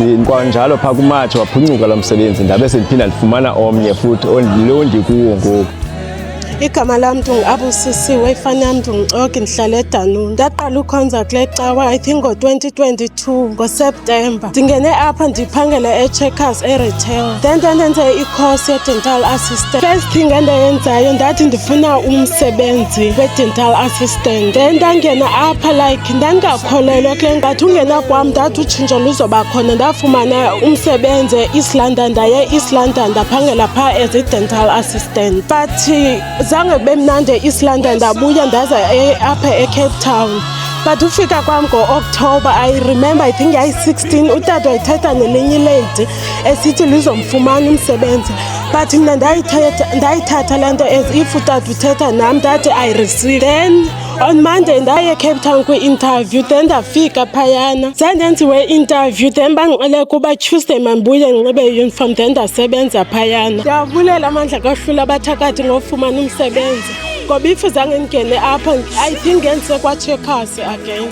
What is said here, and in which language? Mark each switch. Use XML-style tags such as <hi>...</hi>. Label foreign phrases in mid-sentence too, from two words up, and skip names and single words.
<xh>Kwanjalo phaa kuMatshi waphuncuka lo msebenzi, ndabe sendiphinda ndifumana omnye futhi lo ndikuwo ngoku. Igama lam ndinguAbusisiwe Ifana Mdungcoki, ndihlala eDanuni. Ndaqala ukhonza kule cawa</xh> <en>I think</en> <xh>ngo-2022 ngoSeptemba. Ndingene apha ndiphangela eCheckers eRetail, then ndenze i-course ye-</xh> <en>dental assistant. First thing</en> <xh>endayenzayo ndathi ndifuna umsebenzi we-</xh> <en>dental assistant,</en> <xh>then ndangena apha like ndandingakholelwa kule ngathi ungena kwam ndathi utshintsho luzoba khona. Ndafumana umsebenzi e-East London, ndaye e-East London ndaphangela phaa as i-</xh> <en>dental assistant,</en> <xh>but zange kube mnandi e-East London. Ndabuya ndaza apha eCape Town, but ufika kwam ngo-October</xh> <en>I remember I think</en> <xh>yayi-16 utata wayithetha nelinye ilady esithi lizomfumana umsebenzi, but mna ndayithatha le nto</xh> <en>as if</en> <xh>utata uthetha nam, ndathi</xh> <en>I received. Then on Monday</en> <xh>ndaye eCape Town kwi-interview, then ndafika phayana zandenziwe i-interview, then bandixelele kuba Tuesday mandibuye ndinxibe i-uniform, then ndasebenza phayana. Ndiyabulela amandla kaHlola abathakathi ngofumana umsebenzi, ngoba if zange ndingene apha</xh> <en>I think</en> <xh>ngendise kwaCheckers again.</xh>